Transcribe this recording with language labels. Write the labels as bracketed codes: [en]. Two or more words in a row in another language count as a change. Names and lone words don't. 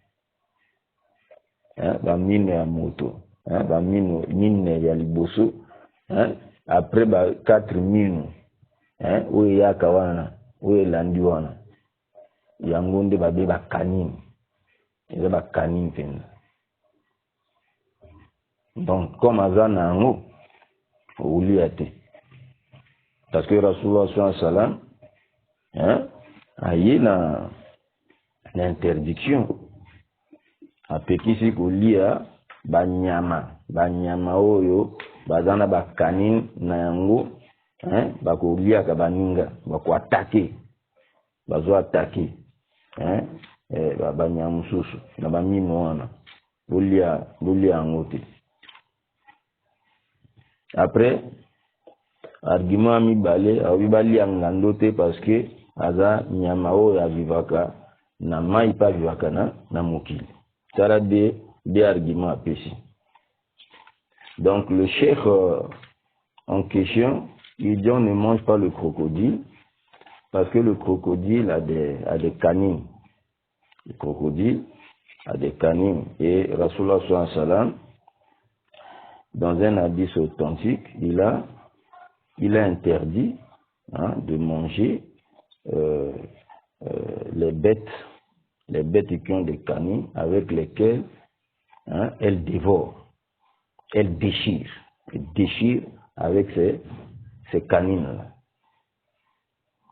[ln] ba mino ya moto, ba mino mine ya liboso, après ba 4 mino oyo ya kawana oyo landi wana yango nde babe ba kanine, eza ba kanine penza. [fr] Donc comme [ln] azana yango olia te [fr] parce que [ln] Rasulullah [ar] صلى الله عليه وسلم [ln] aye na interdiction apekisi kolia banyama oyo bazana bakanine na yango bakolia ka baninga bako attaquer bazo attaquer banyama mususu na bamino wana bolia yango te. Après argument mibale awibali ngando te [fr] parce que [ln] aza nyama oyo ya vivaka na mai pa vivaka na mokili. Tala [fr] des arguments [ln] apesi. [fr] Donc le cheikh en question, il dit on ne mange pas le crocodile parce que le crocodile a des canines. Le crocodile a des canines et Rasulullah [ar] صلى الله عليه وسلم, [fr] dans un hadith authentique, il a interdit de manger les bêtes qui ont des canines avec lesquelles elles dévorent, elles déchirent avec ces canines-là.